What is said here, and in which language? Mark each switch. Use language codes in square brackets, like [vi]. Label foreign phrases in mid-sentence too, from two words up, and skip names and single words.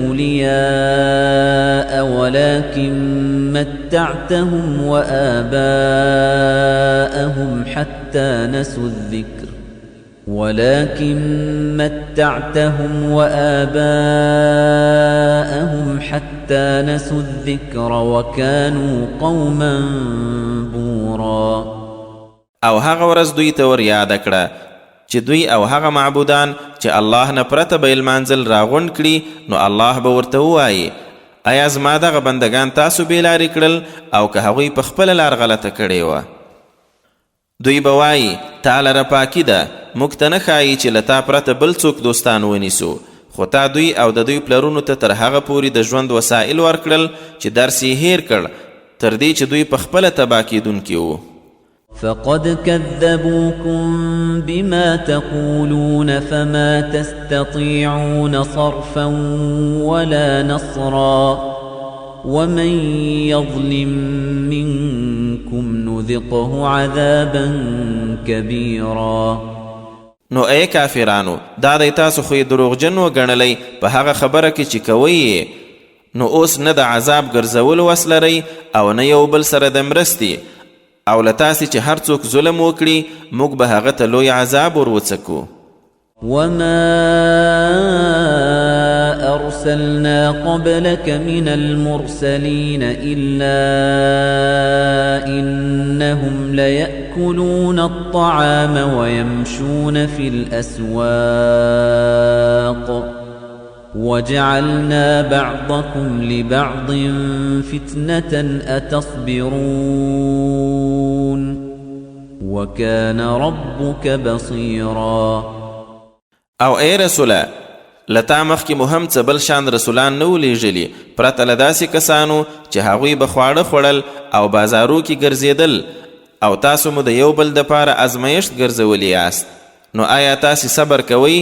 [ar] أولياء ولكن متعتهم وآباءهم حتى نسوا الذكر وكانوا قوما بورا. [ps] او هغه ورځ دوی ته ور یاد کړه چې دوی او هغه معبودان چې الله نه پرته به لمانځل راغونډ کړي، نو الله به ورته ووایي آیا زما دغه بندگان تاسو بېلارې کړل او که هغوی په خپله لار غلطه کړې وه؟ دوی به وایي تا لره پاکي ده، موږ ته نه ښایي چې له تا پرته بل څوک دوستان ونیسو، خو تا دوی او د دوی پلرونو ته تر هغه پورې د ژوند وسایل ورکړل چې درس یې هیر کړ تر دې چې دوی په خپله تباه کېدونکي وو. [ar] فقد كذبوكم بما تقولون فما تستطيعون صرفا ولا نصرا ومن يظلم منكم نذقه عذابا كبيرا. [ps] نو ای کافرانو، دا دی تاسو خو یې دروغجن وګڼلی په هغه خبره کې چې کوئ، نو اوس نه د عذاب ګرځولو وس لرئ او نه یو بل سره د مرستې، او له تاسې چې هر څوک ظلم وکړي موږ به هغه ته لوی عذاب ور وڅکو. [ar] وما أرسلنا قبلك من المرسلين إلا إنهم ليأكلون الطعام ويمشون في الأسواق وجعلنا بعضكم لبعض فتنة أتصبرون وكان ربك بصيرا. [ps] او ای رسوله، لتا مخکې مو هم څه بل شان رسولان نه ولیږلي پرته له داسې کسانو چې هغوی به خواړه خوړل او بازارو کې ګرځېدل، او تاسو مو د یو بل دپاره ازمایښت ګرځولی یاست. نو آیا تاسې صبر کوئ؟